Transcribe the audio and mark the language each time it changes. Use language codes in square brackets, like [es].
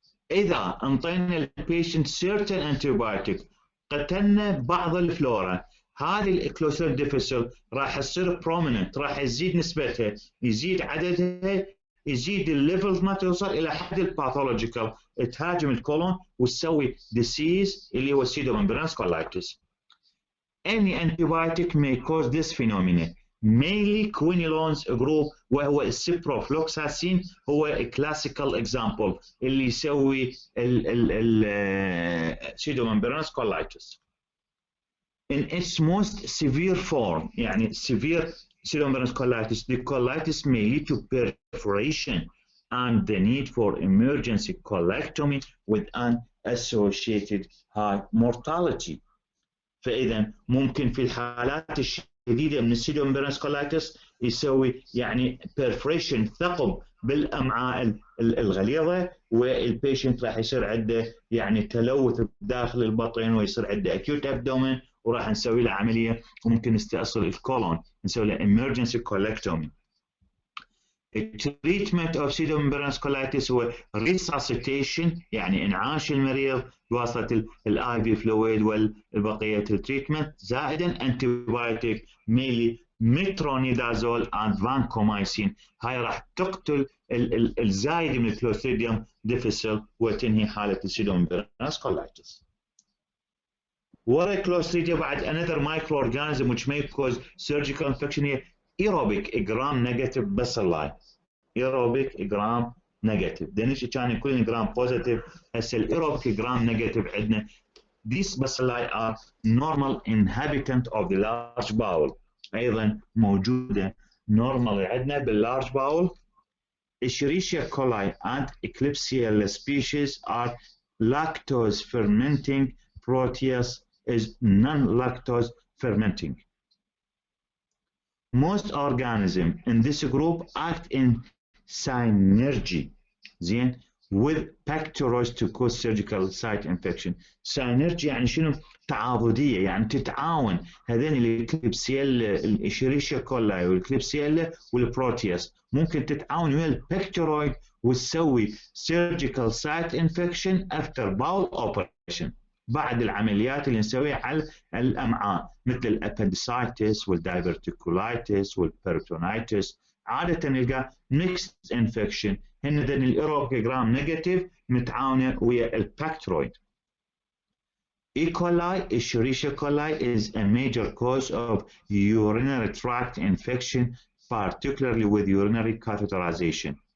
[ar] اذا انطينا البيشنت سيرتن انتيبيوتيك قتلنا بعض الفلورا، هذه الكلوستريديوم ديفيسيل راح تصير بروميننت، راح يزيد نسبتها، يزيد عددها، يزيد الليفل ما توصل الى حد الباثولوجيكال، تهاجم الكولون وتسوي ديسيز اللي هو pseudomembranous colitis. [en] Any antibiotic may cause this phenomena. Mainly quinolones group [ar] وهو السيبروفلوكساسين هو [en] classical example [ar] اللي يسوي [en] pseudomembranous colitis. In its most severe form يعني severe pseudomembranous colitis, the colitis may lead to perforation and the need for emergency colectomy with an associated high mortality. [ar] فإذا ممكن في الحالات الشديدة من السيدومبرانس كولايتس يسوي يعني perforation ثقب بالأمعاء الغليظة، والبيشنت راح يصير عنده يعني تلوث داخل البطن ويصير عنده acute abdomen وراح نسوي له عملية وممكن نستأصل الكولون، نسوي له emergency colectomy. التريتمنت اوف pseudomembranous colitis هو resuscitation يعني انعاش المريض بواسطه الاي في فلويد والبقيه التريتمنت زائدا انتيبيوتيك ميلي مترونيدازول اند فانكومايسين، هاي راح تقتل الزايد من الكلوستريديوم ديفيسيل وتنهي حاله الpseudomembranous colitis. ورا الكلوستريديا بعد [en] another microorganism which may cause surgical infection هي aerobic gram negative bacilli. aerobic gram negative [ar] دنيش كان يكون [en] gram positive، [ar] هسه الايروبيك [en] gram negative عندنا these bacilli are normal inhabitant of the large bowel، [ar] ايضا موجوده [en] normal عندنا بالlarge bowel. Escherichia coli and Klebsiella species are lactose fermenting, Proteus is non-lactose fermenting. most organisms in this group act in synergy زين with bacteroids to cause surgical site infection. [ar] synergy يعني شنو؟ تعاضديه، يعني تتعاون هذين الكليبسيلا الاشيريشيا كولاي والكليبسيلا والبروتياس ممكن تتعاون ويا البكتيرويد وتسوي [en] surgical site infection after bowel operation [ar] بعد العمليات اللي نسويها على الامعاء مثل الابندسايتس والدايفرتيكولايتس والبيرتونايتس. عاده نلقى mixed infection هن ذن الايروبيك جرام نيجاتيف متعاونه ويا البكتيرويد. [en] E. coli, Escherichia coli, is a major cause of urinary tract infection, particularly with urinary catheterization.